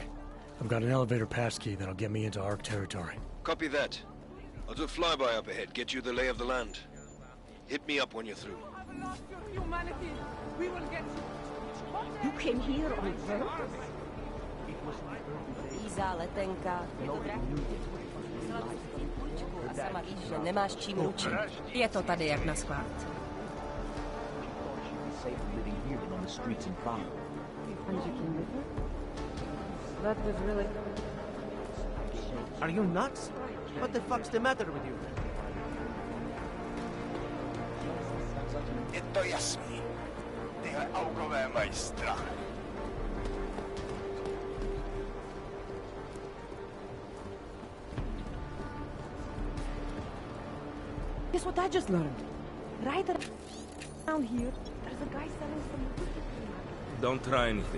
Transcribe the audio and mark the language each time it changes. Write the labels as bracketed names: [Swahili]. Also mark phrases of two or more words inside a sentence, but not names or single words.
[English] I've got an elevator passkey that'll get me into Ark territory. Copy that. I'll do a flyby up ahead, get you the lay of the land. Hit me up when you're through. Humanity! We will get you! You came here on purpose? [Czech] Iza, letenka. A sama víš, že nemáš čím učit. Je to tady jak na skládce. [English] That was really... Are you nuts? What the fuck's the matter with you? [Czech] Je to jasný. Tyhle augové mají strach. [English] Guess what I just learned? Right around here, there's a guy selling some... Don't try anything.